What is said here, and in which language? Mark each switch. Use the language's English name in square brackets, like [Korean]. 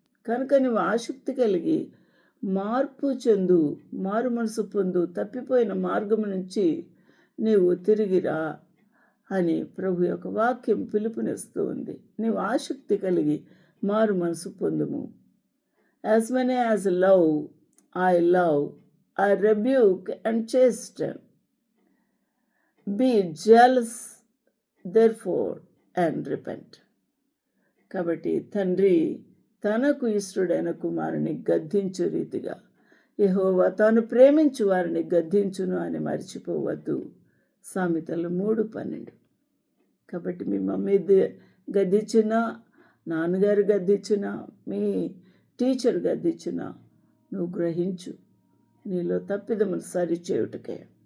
[Telugu] కనుక నువ్వు ఆసక్తి కలిగి మార్పు చెందు, మారు మనసు పొందు, తప్పిపోయిన మార్గం నుంచి నీవు తిరిగిరా అని ప్రభు యొక్క వాక్యం పిలుపునిస్తూ ఉంది. నీవు ఆసక్తి కలిగి మారు మనసు పొందుము. [English] As many as love I rebuke and chasten. Be jealous therefore and repent. [Telugu] కాబట్టి తండ్రి తనకు ఇష్టడైన కుమారుని గద్దించు రీతిగా యెహోవా తాను ప్రేమించు వారిని గద్దించును అని మర్చిపోవద్దు. సామెతలు 3:12. కాబట్టి మీ మమ్మీ గద్దించినా, నాన్నగారు గద్దించినా, మీ టీచర్ గద్దించినా నువ్వు గ్రహించు, నీలో తప్పిదములు సరిచేయుటకే.